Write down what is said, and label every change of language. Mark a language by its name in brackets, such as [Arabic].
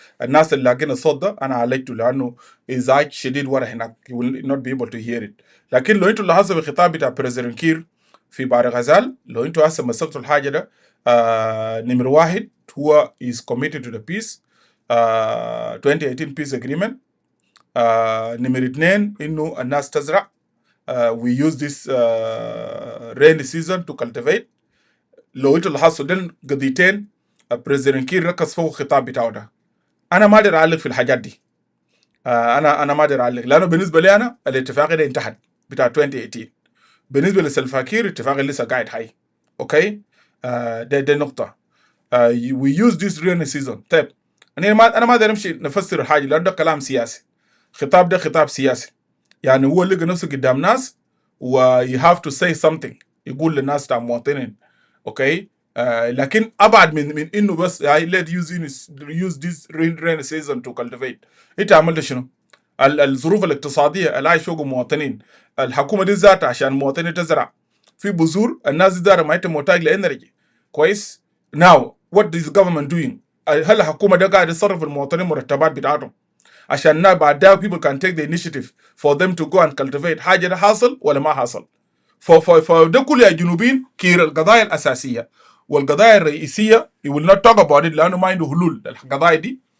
[Arabic] الناس اللي لاقين الصوت ده انا عالجته لانه ازعاج شديد ورا هناك [English] you will not be able to hear it. [Arabic] لكن لو انتوا لاحظتوا الخطاب بتاع بريزيدنت كير في بحر غزال، لو انتوا هسه مسكتوا الحاجه ده نمر واحد هو [English] is committed to the peace 2018 peace agreement. [Arabic] نمر اثنين انه الناس تزرع. [English] We use this rainy season to cultivate. [Arabic] لو انتوا لاحظتوا دول قضيتين بريزيدنت كير ركز فوق الخطاب بتاعه ده. انا ما اقدر اعلق في الحاجات دي. انا ما اقدر اعلق لانه بالنسبه لي انا الاتفاقيه ده انتهت بتاع 2018. بالنسبه لسلفا كير الاتفاقيه لسه قاعد حي. اوكي ده نقطه. [English] we use this rainy season. [Arabic] طيب انا ما اقدر امشي نفسر الحاجه لانه ده كلام سياسي. خطاب ده خطاب سياسي، يعني هو لقى نفسه قدام ناس و [English] you have to say something [Arabic] يقول للناس بتاع مواطنين. اوكي لكن ابعد من انه بس [English] let use this rainy season to cultivate. [Arabic] انت عملت شنو؟ الظروف الاقتصاديه اللي عايش فوق المواطنين، الحكومه دي ذاتها عشان المواطنين تزرع في بذور، الناس دي ذاتها ما انت محتاج لانرجي كويس. [English] now what is the government doing؟ [Arabic] هل الحكومه ده قاعد يصرف المواطنين مرتبات بتاعتهم عشان بعد ده [English] people can take the initiative for them to go and cultivate؟ [Arabic] حاجه ده حاصل ولا ما حاصل؟ فده كله يا جنوبين كير القضايا الاساسيه والقضايا الرئيسيه [English] he will not talk about it [Arabic] لانه ما عنده حلول للقضايا دي.